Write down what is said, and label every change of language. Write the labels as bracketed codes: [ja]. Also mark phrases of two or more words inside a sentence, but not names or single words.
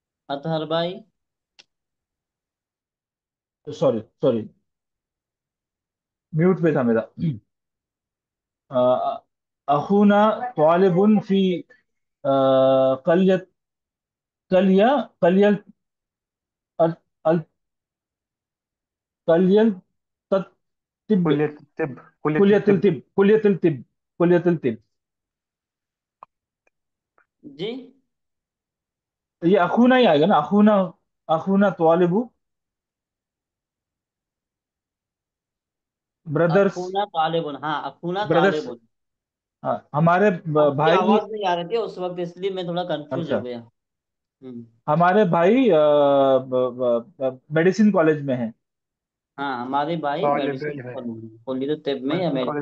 [hi] अतहर भाई। सॉरी सॉरी, म्यूट पे था मेरा। अ, [ar] أخونا طالب في كلية كلية كلية ال ال- كلية الطب كلية طب، كلية كلية طب. طب كلية طب كلية طب. [hi] जी। ये अखूना ही आएगा ना, [ar] أخونا، أخونا طالب، brothers, أخونا طالب, [hi] हाँ अखूना ब्रदर्स। तालिबुन। हाँ, हमारे आपकी भाई। आवाज नहीं आ रही थी उस वक्त, इसलिए मैं थोड़ा कंफ्यूज हो अच्छा, गया। हम्म। हमारे भाई [en] medicine college [hi] में है। हाँ हमारे भाई तालिब मेडिसिन इल्म है, कॉलेज में, [ar] كلية طب [hi] में या [en] medicine college